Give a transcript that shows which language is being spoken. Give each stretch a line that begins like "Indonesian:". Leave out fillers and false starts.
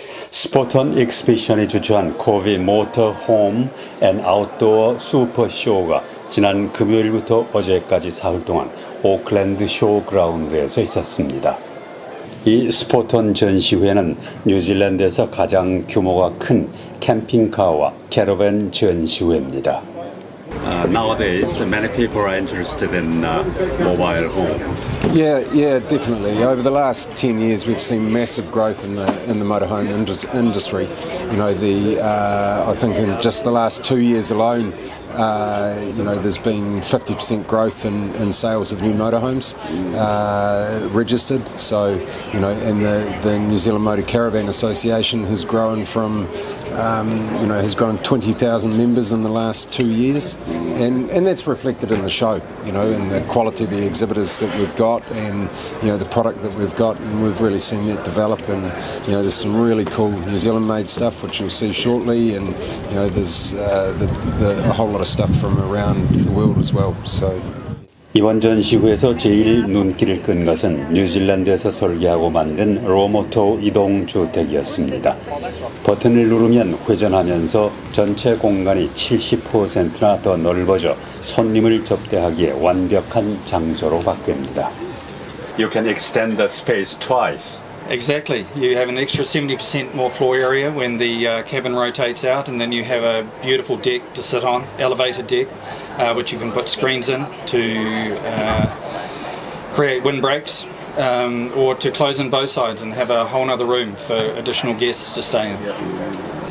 Korean: 스포턴 익스피션이 주최한 코비 모터 홈 앤 아웃도어 슈퍼쇼가 지난 금요일부터 어제까지 사흘 동안 오클랜드 쇼그라운드에서 있었습니다. 이 스포턴 전시회는 뉴질랜드에서 가장 규모가 큰 캠핑카와 캐러밴 전시회입니다.
English: Nowadays, many people are interested in mobile homes. Yeah, definitely. Over the last 10 years, we've seen massive growth in the motorhome industry. You know, I think in just the last 2 years alone, there's been 50% growth in sales of new motorhomes registered. So, and the New Zealand Motor Caravan Association has grown from has grown 20,000 members in the last 2 years, and that's reflected in the show, and the quality of the exhibitors that we've got, and the product that we've got, and we've really seen that develop. And there's some really cool New Zealand-made stuff which you'll see shortly, and there's a whole lot of stuff from around the world as well. So.
Korean: 이번 전시회에서 제일 눈길을 끈 것은 뉴질랜드에서 설계하고 만든 로모토 이동주택이었습니다. 버튼을 누르면 회전하면서 전체 공간이 70%나 더 넓어져 손님을 접대하기에 완벽한 장소로 바뀝니다.
English: You can extend the space twice. Exactly. You have an extra 70% more floor area when the cabin rotates out, and then you have a beautiful deck to sit on, elevated deck, which you can put screens in to create windbreaks, or to close in both sides and have a whole other room for additional guests to stay in.